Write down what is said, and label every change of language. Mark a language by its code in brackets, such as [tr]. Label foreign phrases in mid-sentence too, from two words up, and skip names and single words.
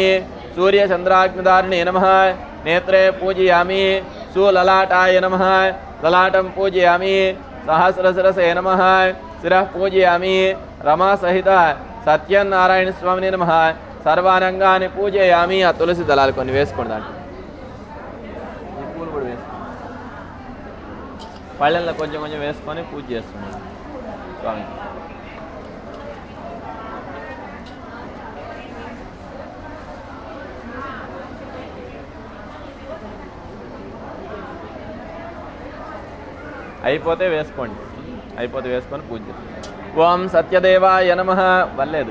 [sa] सूर्यचन्द्राग्निधारिणे नमः नेत्रे पूजयामि सुललाटाय नमः ललाटं पूजयामि सहस्रशिरसे नमः शिरः पूजयामि रमासहित सत्यनारायणस्वामिने नमः सर्वानंगानि पूजयामि [te] ఆ తులసి దళాలు కొన్ని వేసుకోండి దాంట్లో ఈ పూలు కూడా వేసుకోండి పళ్ళల్లో కొంచెం కొంచెం వేసుకొని పూజ చేస్తున్నాను స్వామి అయిపోతే వేసుకోండి అయిపోతే వేసుకొని పూజ [sa] ఓం సత్యదేవాయ నమః [te] వల్లేదు